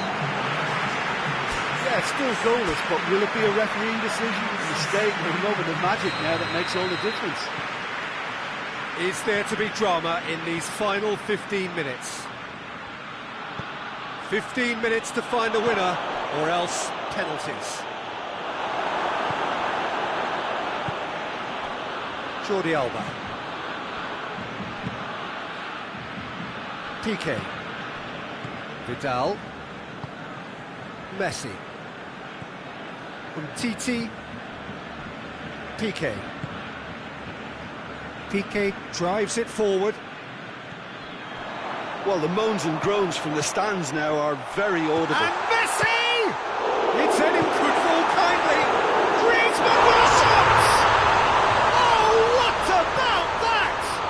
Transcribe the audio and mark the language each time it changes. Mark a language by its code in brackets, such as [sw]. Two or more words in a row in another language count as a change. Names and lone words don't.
[en] Yeah, it's still goalless, but will it be a refereeing decision, a mistake, or a moment of magic now that makes all the difference? Is there to be drama in these final 15 minutes? 15 minutes to find a winner, or else penalties. Jordi Alba. Piqué. Vidal. Messi. Umtiti. Piqué. Piqué drives it forward. Well, the moans and groans from the stands now are very audible. And Messi! It's in him, could fall kindly. Griezmann with a shot! Oh, what about that?